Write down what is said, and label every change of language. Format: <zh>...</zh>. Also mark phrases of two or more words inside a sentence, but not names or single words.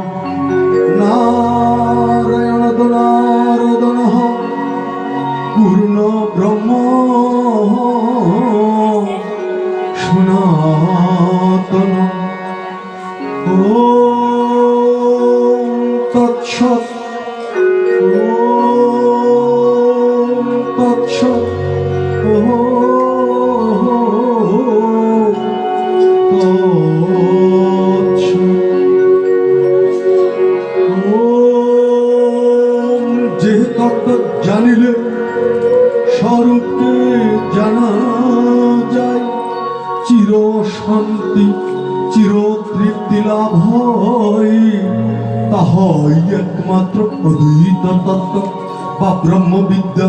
<sa>नारायण नारदनः पूर्ण ब्रह्म सनातन ओम तत्सत् ओम तत्सत्</sa> <bn>যে তত্ত্ব জানিলে স্বরূপকে জানা যায়, চির শান্তি চির তৃপ্তি লাভ হয়, তাহাই একমাত্র অদ্বৈত তত্ত্ব বা ব্রহ্মবিদ্যা।</bn>